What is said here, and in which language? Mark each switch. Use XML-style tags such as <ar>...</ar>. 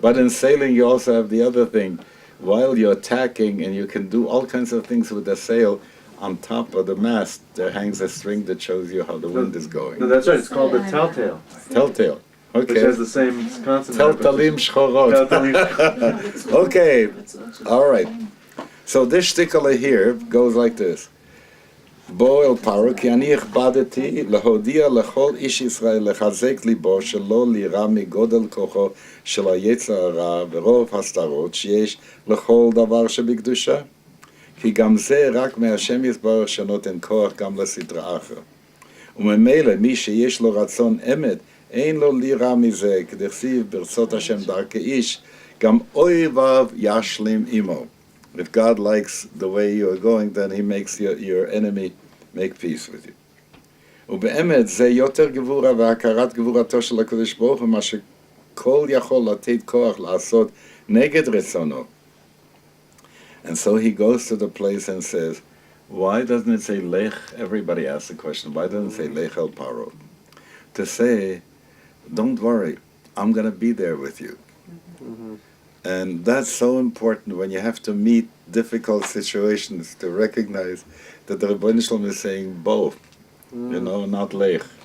<en>But in sailing, you also have the other thing. While you're tacking, and you can do all kinds of things with the sail, on top of the mast there hangs a string that shows you how the wind is going. No, that's right. It's called the telltale. Telltale. Okay. Which has the same consonant.</en> <he>Teltalim shchorot.</he> <en>Okay. All right. So this shtikala here goes like this.</en> <he>בוא אל פרעה, כי אני הכבדתי להודיע לכל איש ישראל לחזק ליבו שלא לירא מגודל כוחו של היצר הרע ורוב הסתרות שיש לכל דבר שבקדושה. כי גם זה רק מהשם יתברך שנותן כוח גם לסדרה אחר. וממילא מי שיש לו רצון אמת, אין לו לירא מזה, כדכתיב ברצות השם דרכי איש, גם אויביו ישלים עמו.</he> <en>If God likes the way you are going, then he makes your enemy make peace with you.</en> <he>ובאמת זה יותר גבורה והכרת גבורתו של הקדוש ברוך הוא, מה שכל יכול לתת כוח לעשות נגד רצונו.</he> <en>And so he goes to the place and says, why doesn't it say lech? Everybody asks the question, why doesn't it say lech el paro? To say, don't worry, I'm going to be there with you. And that's so important when you have to meet difficult situations, to recognize that the Rebbeinu Shalom is saying both, you know, not lech.</en>